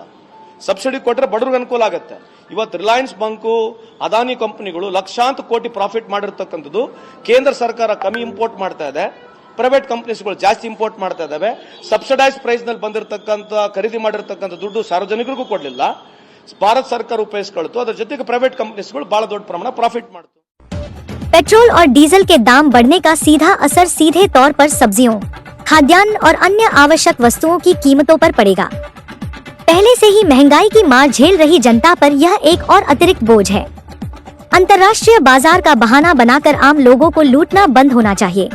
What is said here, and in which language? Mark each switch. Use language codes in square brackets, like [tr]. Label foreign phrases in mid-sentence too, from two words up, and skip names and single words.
[kn] ಸಬ್ಸಿಡಿ ಕೊಟ್ಟರೆ ಬಡವ್ರಿಗೆ ಅನುಕೂಲ ಆಗುತ್ತೆ. ಇವತ್ತು ರಿಲಯನ್ಸ್ ಬಂಕು, ಅದಾನಿ ಕಂಪನಿಗಳು ಲಕ್ಷಾಂತರ ಕೋಟಿ ಪ್ರಾಫಿಟ್ ಮಾಡಿರ್ತಕ್ಕಂಥದ್ದು ಕೇಂದ್ರ ಸರ್ಕಾರ ಕಮ್ಮಿ ಇಂಪೋರ್ಟ್ ಮಾಡ್ತಾ ಇದೆ, [en] private companiesಗಳು [kn] ಜಾಸ್ತಿ ಇಂಪೋರ್ಟ್ ಮಾಡ್ತಾ ಇದಾವೆ. [en] subsidise price [kn] ನಲ್ಲಿ ಬಂದಿರತಕ್ಕಂಥ ಖರೀದಿ ಮಾಡಿರ್ತಕ್ಕಂಥ ದುಡ್ಡು ಸಾರ್ವಜನಿಕರಿಗೂ ಕೊಡಲಿಲ್ಲ, ಭಾರತ ಸರ್ಕಾರ ಉಪಯೋಗಿಸ್ಕೊಳ್ತು. ಅದರ ಜೊತೆಗೆ [en] private companiesಗಳು [kn] ಬಹಳ ದೊಡ್ಡ ಪ್ರಮಾಣ ಪ್ರಾಫಿಟ್ ಮಾಡ್ತು. [hi] पेट्रोल और डीजल के दाम बढ़ने का सीधा असर सीधे तौर पर सब्जियों, खाद्यान्न और अन्य आवश्यक वस्तुओं की कीमतों पर पड़ेगा। पहले से ही महंगाई की मार झेल रही जनता पर यह एक और अतिरिक्त बोझ है। अंतर्राष्ट्रीय बाजार का बहाना बनाकर आम लोगों को लूटना बंद होना चाहिए।